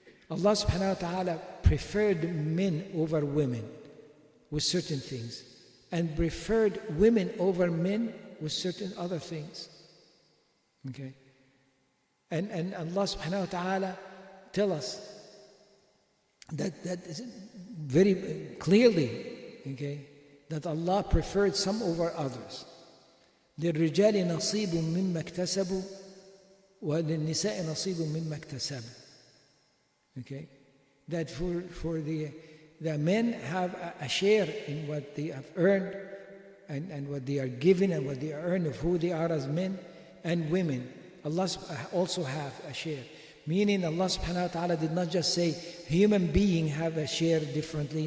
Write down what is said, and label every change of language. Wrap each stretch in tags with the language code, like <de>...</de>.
<en>Allah subhanahu wa ta'ala preferred men over women with certain things, and preferred women over men with certain other things. Okay? And Allah subhanahu wa ta'ala tell us that very clearly, okay, that Allah preferred some over others.</en> <ar>للرجال نصيب مما اكتسبوا وللنساء نصيب مما اكتسبوا.</ar> <en>Okay? That for the men have a share in what they have earned and what they are given and what they earn of who they are as men, and women Allah also have a share. Meaning Allah subhanahu wa ta'ala did not just say human being have a share differently.</en>